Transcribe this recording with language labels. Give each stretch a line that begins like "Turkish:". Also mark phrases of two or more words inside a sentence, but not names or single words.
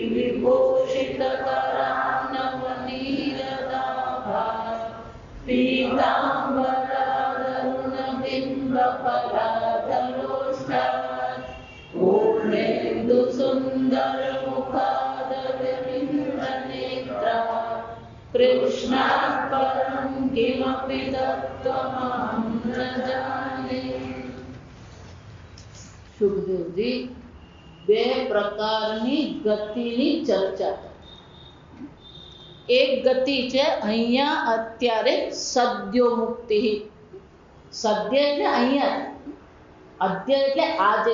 Sanskrit: विभूषितकरानवनीरदाभा पीताम्बरारुणबिम्बफलाधरोष्ठात् पूर्णेन्दुसुन्दरमुखादरविन्दनेत्रा कृष्णात् परं किमपि तत्त्वमहं न जाने।
Gujarati: સુખદેવજી બે પ્રકારની ગતિની ચર્ચા. એક ગતિ છે અહીંયા અત્યારે સદ્યો મુક્તિ. સદ્ય એટલે અહીંયા, અદ્ય એટલે આજે.